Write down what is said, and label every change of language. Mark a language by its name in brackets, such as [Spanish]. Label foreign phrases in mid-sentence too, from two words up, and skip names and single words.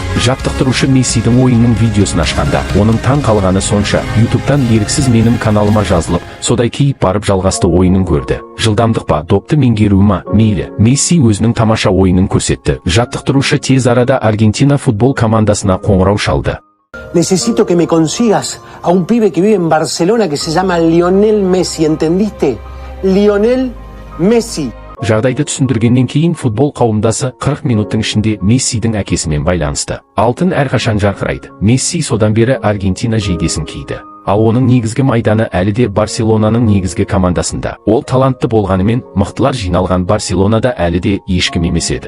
[Kazakh] Жаттықтырушы Мессидің ойынның видеосын ашқанда, оның таң қалғаны сонша, YouTube'тан еріксіз менің каналыма жазылып, содай кейіп барып жалғасты ойынын көрді. Жылдамдық па, допты меңгеру ма, мейлі. Месси өзінің тамаша ойынын көрсетті. Жаттықтырушы тез арада Аргентина футбол командасына қоңырау шалды. [Spanish] Necesito que me consigas a un pibe que vive en Barcelona que se llama Lionel Messi, ¿entendiste? Lionel Messi. [Kazakh] Жағдайды түсіндіргеннен кейін футбол қауымдасы 40 минуттың ішінде Мессидің әкесімен байланысты. Алтын әрқашан жарқырайды. Месси содан бері Аргентина жейдесін киді. ал оның негізгі майданы әлі де Барселонаның негізгі командасында. Ол талантты болғанымен, мықтылар жиналған Барселонада әлі де ешкім емес еді.